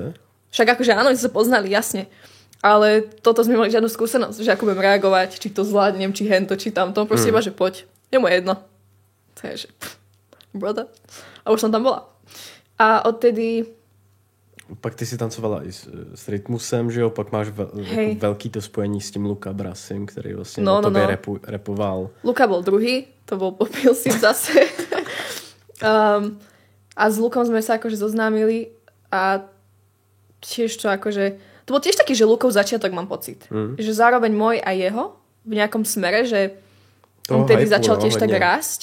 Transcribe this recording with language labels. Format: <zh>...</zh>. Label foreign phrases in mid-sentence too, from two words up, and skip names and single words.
<sk>Však akože áno, sme sa poznali, jasne. Ale toto sme mali žiadnu skúsenosť, že ako budem reagovať, či to zvládnem, či hento, či tamto. Proste iba, že poď. Je mu jedno. To je, že brother. A už som tam bola. A odtedy...</sk> <cs>Pak ty si tancovala i s Rytmusem, že jo? Pak máš velký to spojení s tím Luka Brasim, který vlastně o tobě repoval.</cs> <sk>Luka bol druhý, to bol popil si zase. A s Lukom sme sa akože zoznámili a tiež to akože... To bol tiež taký, že Lukov začiatok, mám pocit. Že zároveň môj a jeho v nejakom smere, že on tedy začal tiež tak rásť.</sk>